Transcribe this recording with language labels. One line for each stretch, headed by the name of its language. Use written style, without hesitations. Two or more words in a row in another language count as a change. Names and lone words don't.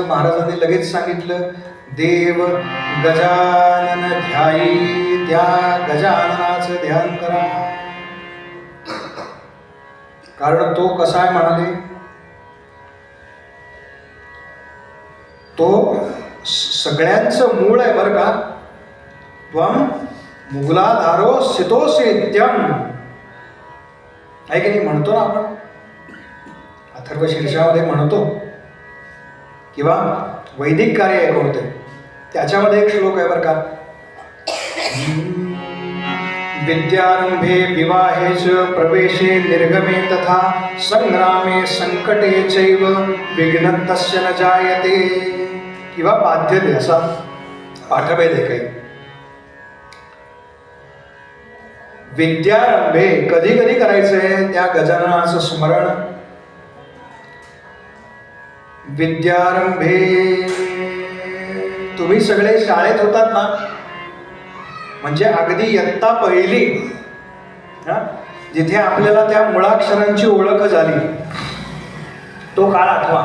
Marathi: महाराजांनी लगेच सांगितलं, देव गजानन ध्यायी, त्या गजाननाचं ध्यान करा. कारण तो कसा आहे म्हणाले, तो सगळ्यांचं मूळ आहे बरं का.
Sanskrit: त्वम मुगलाधारो स्थितोसी नित्यम,
Marathi: आहे की नाही? म्हणतो ना आपण, अथर्व शीर्षामध्ये म्हणतो, किंवा वैदिक कार्य आहे कोणते, त्याच्यामध्ये एक श्लोक आहे बरं का.
Sanskrit: विद्यारंभे विवाहे च प्रवेशे निर्गमे तथा संग्रामे संकटे चैव विघ्न तस्य न जायते,
Marathi: किंवा बाध्यते, असा पाठभेद आहे काही. विद्यारंभे कधी कधी करायचंय त्या गजाननाचं स्मरण. विद्यारंभे, तुम्ही सगळे शाळेत होतात ना, म्हणजे अगदी इयत्ता पहिली, जिथे आपल्याला त्या मुळाक्षरांची ओळख झाली, तो काळ आठवा.